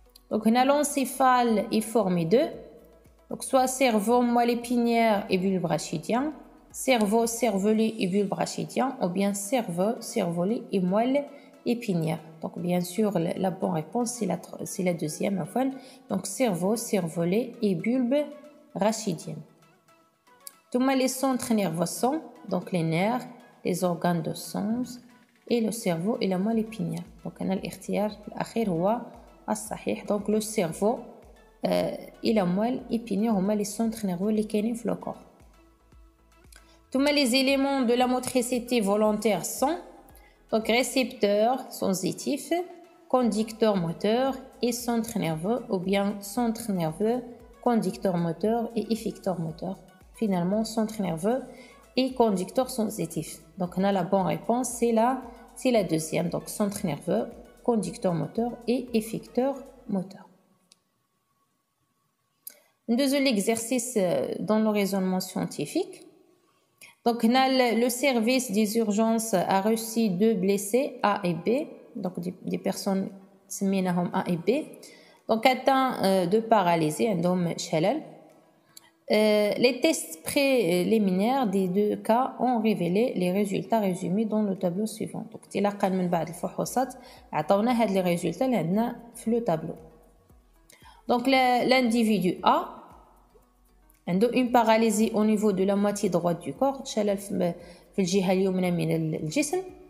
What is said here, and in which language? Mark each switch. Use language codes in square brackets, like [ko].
[fr] Donc on a l'encéphale est formé de donc soit cerveau, moelle épinière et bulbe rachidien, cerveau, cervelet et bulbe rachidien, ou bien cerveau, cervelet et moelle épinière. Donc bien sûr la bonne réponse c'est la deuxième enfin. Donc cerveau, cervelet et bulbe rachidien. ثم les centres nerveux sont donc les nerfs, les organes de sens et le cerveau et la moelle épinière. Donc on a [ar] الاختيار الأخير هو الصحيح. [fr] Donc le cerveau et la moelle épinière هما les centres nerveux [ar] اللي كاينين في [fr] le corps. ثم les éléments de la motricité volontaire sont donc récepteurs sensitifs, conducteurs moteurs et centre nerveux, ou bien centre nerveux, conducteur moteur et effecteur moteur. Finalement centre nerveux et conducteur sensitif. Donc on a la bonne réponse, c'est la deuxième. Donc centre nerveux, conducteur moteur et effecteur moteur. Deuxième exercice dans le raisonnement scientifique. Donc on a le service des urgences a reçu deux blessés A et B, donc des personnes سميناهم A et B, donc atteints de paralysie [ar] عندهم شلل. [fr] Les tests préliminaires des deux cas ont révélé les résultats résumés dans le tableau suivant. [ar] Donc تلقى من بعد الفحوصات عطاونا هاد [fr] les résultats [ar] اللي عندنا في le tableau. [fr] Donc l'individu A عنده une paralysie au niveau de la moitié droite du corps, [ar] شلل في الجهة اليمنى من الجسم.